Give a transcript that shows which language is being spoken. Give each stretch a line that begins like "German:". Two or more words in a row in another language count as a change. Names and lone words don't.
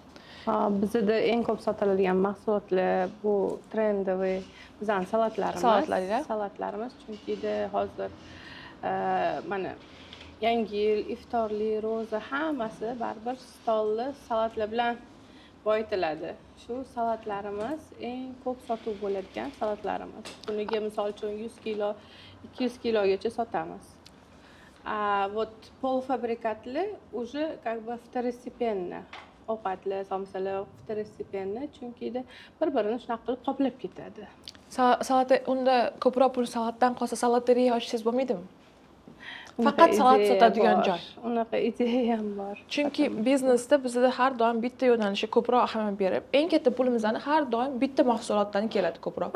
Uzbek: Bizda eng ko'p sotiladigan mahsulotlar bu trendoviy bizning salatlarimiz, chunki hozir mana yangi yil, iftorlik, ro'za hammasi baribir stolli salatlar bilan boyitiladi. Shu salatlarimiz eng ko'p sotuv bo'ladigan salatlarimiz. Kuniga misol uchun 100 kilo, 200 kilogacha sotamiz.
Russian: Вот полуфабрикатli уже как бы второстепенно.
Uzbek: Ovqatlar, somsalar второстепенно, chunki bir-birini shunaqa qilib qoplab ketadi. Salata unda ko'proq pul salatdan qolsa salateriya ochsangiz bo'lmaydimi? Faqat salat sotadigan joy. Unaqa ideya ham bor. Chunki biznesda bizda har doim bitta yo'nalishga ko'proq ahamiyat berib, eng katta pulimizni har doim bitta mahsulotdan keladi ko'proq.